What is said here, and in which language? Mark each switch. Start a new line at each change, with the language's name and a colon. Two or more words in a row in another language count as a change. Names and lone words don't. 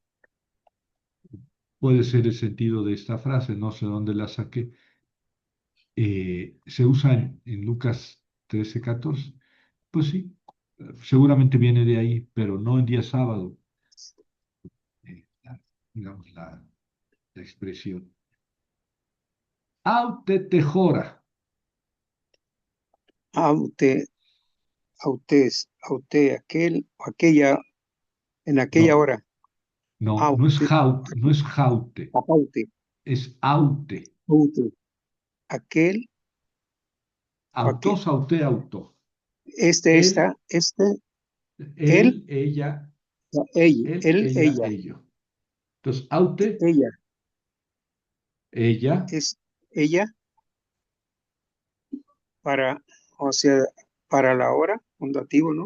Spanish: Puede ser el sentido de esta frase, no sé dónde la saqué. Se usa en Lucas 13:14. Pues sí, seguramente viene de ahí, pero no en día sábado, digamos, la expresión.
Greek: αὐτῇ τῇ ὥρᾳ.
Spanish: Aute, aquel, aquella, en aquella No, hora. no, Aute, no es jaute, aute, es aute. aute, aquel, o aquel.
Greek: αὐτός αὐτή αὐτό.
Spanish: Él, Él, ella, ella, él, ella, ello. Entonces, aute, ella, ella, es ella para, o sea, para la hora, un dativo, ¿no?